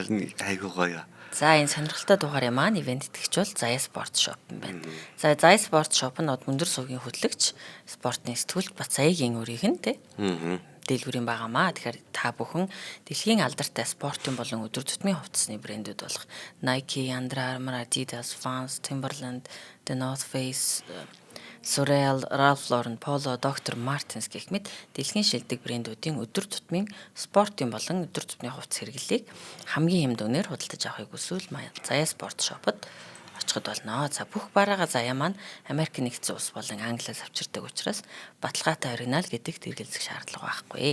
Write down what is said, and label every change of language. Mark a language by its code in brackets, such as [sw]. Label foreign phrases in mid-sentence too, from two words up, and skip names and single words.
[mn] Харин айгуу гоё. За энэ сонирхолтой дугаарыг маань ивент итгэж бол Зая Спорт Shop юм байна. За Зая Спорт Shop нь Мөндөр сувгийн хөтлөгч спортын сэтгүүлч Бацаягийн өрийг нь тий. Дэлгүүрийн байгаамаа. Тэгэхээр та бүхэн дэлхийн алдартай спортын болон өдөр тутмын хувцасны брэндүүд болох Nike, Under Armour, Adidas, Vans, Timberland, The North Face, Sorel, Ralph Lauren, Polo, Dr. Martens гэх мэт дэлхийн шилдэг брэндүүдийн өдөр тутмын спортын болон өдөр тутмын хувцас хэрэглэлийг хамгийн хэм дүнээр худалдаж авахыг хүсвэл Зая Спорт Shop-д очиход болно. За бүх бараага Зая маань Америк нэгдсэн улс болон Англиас авчирдаг учраас баталгаатай оригинал гэдэгт хэрэгэлцэх шаардлага байхгүй.